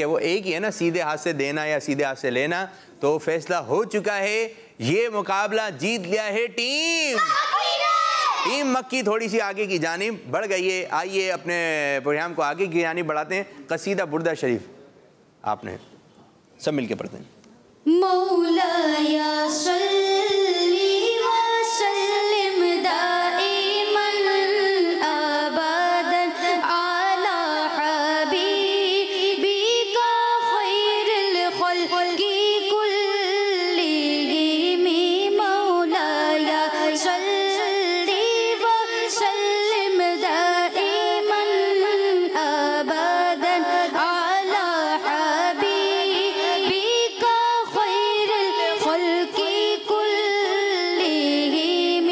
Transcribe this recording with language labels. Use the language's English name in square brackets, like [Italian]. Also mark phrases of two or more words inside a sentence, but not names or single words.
[Urdu] وہ ایک ہی ہے نا، سیدھے ہاتھ سے دینا یا سیدھے ہاتھ سے لینا۔ تو فیصلہ ہو چکا ہے، یہ مقابلہ جیت لیا ہے ٹیم مکی. تھوڑی سی آگے کی جانب بڑھ گئی ہے۔ آئیے اپنے پروگرام کو آگے کی جانب بڑھاتے ہیں. قصیدہ بردہ شریف آپنے سب ملکے پڑھتے ہیں. [Arabic] مولاي صل وسلم دائما أبدا على حبيبك خير الخلق كلهم. مولاي صل وسلم دائما أبدا على حبيبك الخلق كلهم.